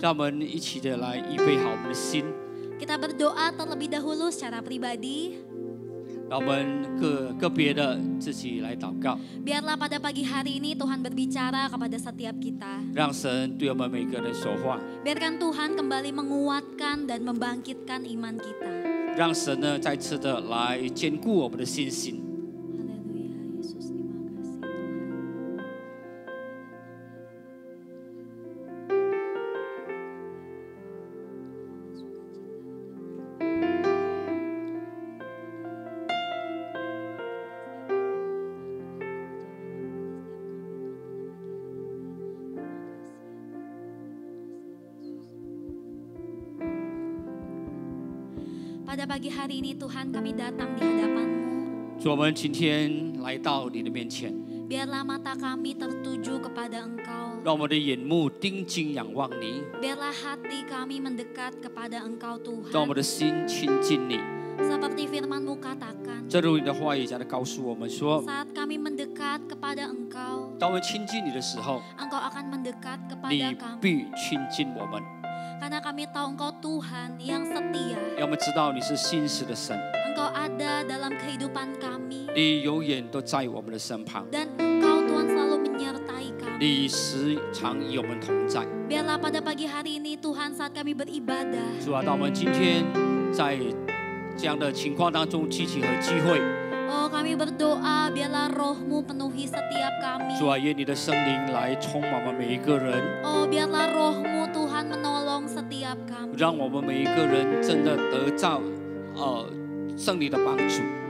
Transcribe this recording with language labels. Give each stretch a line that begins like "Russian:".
Chinese: 让我们一起的来预备好我们的心，
Indonesian: Kita berdoa terlebih dahulu secara pribadi.
Chinese: 让我们个别的自己来祷告，
Indonesian: Biarlah pada pagi hari ini Tuhan berbicara kepada setiap kita.
Chinese: 让神对我们每个人说话，
Indonesian: Biarkan Tuhan kembali menguatkan dan membangkitkan iman kita.
Chinese: 让神呢再次的来坚固我们的信心。
Indonesian: Haleluya, Yesus, terima kasih Tuhan. Pada pagi hari ini Tuhan kami datang di hadapan-Mu.
Chinese: 主，我们今天来到你的面前，
Indonesian: Biarlah mata kami tertuju kepada Engkau.
Chinese: 让我们的眼目定睛仰望你，
Indonesian: Biarlah hati kami mendekat kepada Engkau
Chinese: 让我
Indonesian: Tuhan.
Chinese: 们的心亲近你。
Indonesian: Seperti firman-Mu katakan,
Chinese: 正如你的话语讲的告诉我们说，
Indonesian: saat kami mendekat kepada Engkau,
Chinese: 当我们亲近你的时候，
Indonesian: Engkau akan mendekat
Chinese: 你
Indonesian: kepada kami.
Chinese: 必亲近我们。
Indonesian: Karena kami tahu Engkau Tuhan yang setia.
Chinese: 让我们知道你是信实的神，
Indonesian: Engkau ada dalam kehidupan kami.
Chinese: 你永远都在我们的身旁，
Indonesian: Dan Engkau Tuhan selalu menyertai kami.
Chinese: 你时常与我们同在。
Indonesian: Biarlah pada pagi hari ini Tuhan saat kami beribadah,
Chinese: 主啊，当我们今天在这样的情况当中聚集和聚会，
Indonesian: oh kami berdoa biarlah roh-Mu penuhi setiap kami.
Chinese: 主啊，愿你的圣灵来充满我们每一个人，
Indonesian: Oh biarlah roh-Mu Tuhan menolong setiap kami.
Chinese: 让我们每一个人真的得到圣灵的帮助。